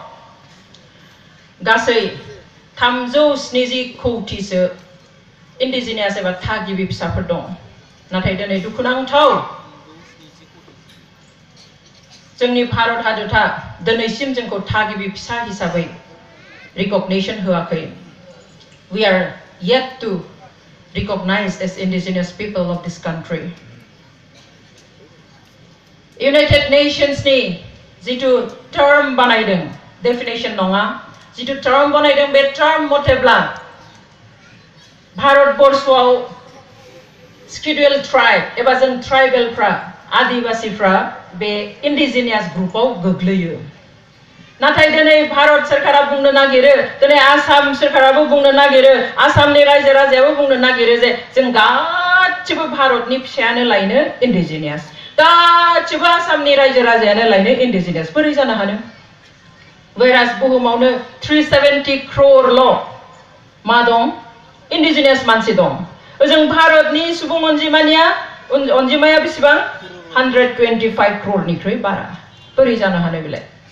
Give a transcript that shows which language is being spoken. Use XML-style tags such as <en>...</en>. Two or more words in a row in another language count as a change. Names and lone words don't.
<brx>गासै 370 कौटिसो इन्डिजिनियास एबा थागिबि फिसाफोर दं नाथाय दिनै दुखुनांथाव जोंनि भारत हादरा दिनैसिम जोंखौ थागिबि फिसा हिसाबै रिकगनिशन होआखै</brx> <en>we are yet to recognized as indigenous people of this country</en> <brx>United Nations ni जितु term बानायदों definition नङा जितु term बानायदों बे term मथेब्ला भारत बर्षआव</brx> <en>scheduled tribe</en> <brx>एबा जों ट्राइबेलफ्रा आदिवासीफ्रा बे indigenous ग्रुपआव गोग्लैयो नाथाय दिनै भारत सरकारा बुंनो नागिरो दिनै आसाम सरकाराबो बुंनो नागिरो आसामनि रायजो राजायाबो बुंनो नागिरो जे जों गासिबो भारतनि फिसायानो लायनो indigenous गासिबो आसामनि रायजो राजायानो लायनो indigenous बोरै जानो हानो whereas बुहुमावनो 370 crore ल' मा दं indigenous मानसि दं ओजों भारतनि सुबुं अनजिमाया बेसेबां 125 crore निख्रुइ बारा बोरै जानो हानो बेलाय</brx>